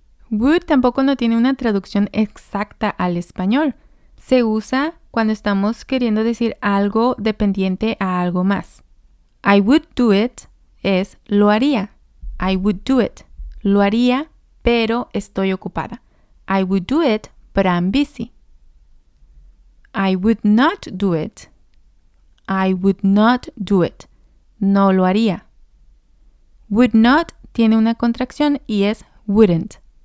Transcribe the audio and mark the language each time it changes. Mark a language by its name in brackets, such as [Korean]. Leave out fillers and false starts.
[Spanish] Would tampoco no tiene una traducción exacta al español. Se usa cuando estamos queriendo decir algo dependiente a algo más. [English] I would do it [Spanish] es lo haría. [English] I would do it. [Spanish] Lo haría, pero estoy ocupada. [English] I would do it, but I'm busy. I would not do it. I would not do it. [Spanish] no lo haría. Would not tiene una contracción y es wouldn't.